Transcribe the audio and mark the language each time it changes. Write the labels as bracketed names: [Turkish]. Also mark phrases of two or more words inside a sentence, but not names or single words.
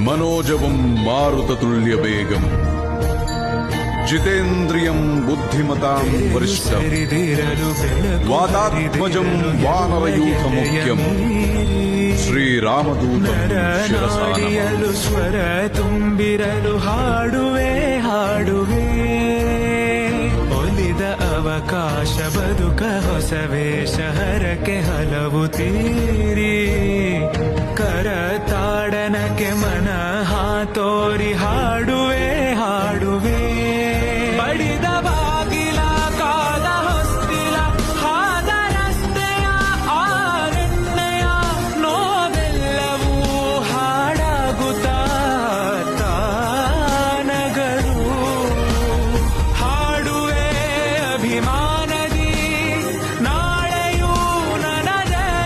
[Sanskrit] मनोजवं मारुततुल्यवेगम् जितेन्द्रियं बुद्धिमतां वरिष्ठं वातात्मजं वानरयूथमुख्यं श्रीरामदूतं शिरसा नमामि। [Kannada] ಸ್ವರ ತುಂಬಿರಲು ಹಾಡುವೆ ಹಾಡುವೆ ಒಲಿದ ಅವಕಾಶ ಬದುಕ ಹೊಸ ವೇಷ ಹರಕೆ ಹಲವು ತೀರಿ ಕರತಾಡನಕ್ಕೆ ಮನ ಹಾತೋರಿ ಹಾಡುವೆ ಹಾಡುವೆ ಬಡಿದ ಬಾಗಿಲ ಕಾದ ಹೊಸ್ತಿಲ ಹಾದ ರಸ್ತೆಯ ಆರಣ್ಯ ನೋವೆಲ್ಲವೂ ಹಾಡಾಗುತ್ತಾ ತಾನಗರು ಹಾಡುವೆ ಅಭಿಮಾನದಿ ನಾಳೆಯೂ ನನಗೆ